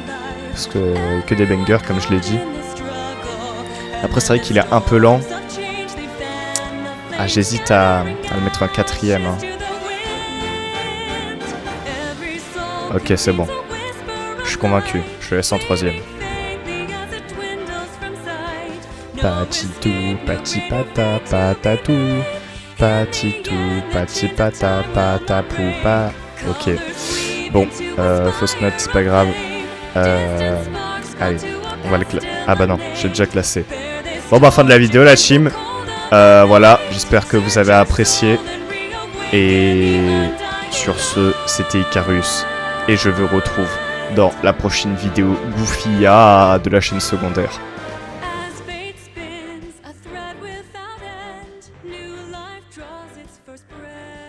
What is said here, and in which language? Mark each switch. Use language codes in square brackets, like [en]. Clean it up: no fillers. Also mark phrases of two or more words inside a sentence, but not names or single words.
[fr] Parce que des bangers, comme je l'ai dit. Après, c'est vrai qu'il est un peu lent. Ah, j'hésite à le mettre en 4ème. Hein. Ok, c'est bon. Je suis convaincu. Je le laisse en 3ème. Patitou, patipata, patatou. Patitou, patipata, patapoupa. Ok. Bon, fausse note, c'est pas grave. Allez, on va le classer. Ah bah non, j'ai déjà classé. Bon bah fin de la vidéo la team. Voilà, j'espère que vous avez apprécié. Et sur ce, c'était Icarus. Et je vous retrouve dans la prochaine vidéo Goofia de la chaîne secondaire. [en] As fate spins, a thread without end, new life draws its first breath.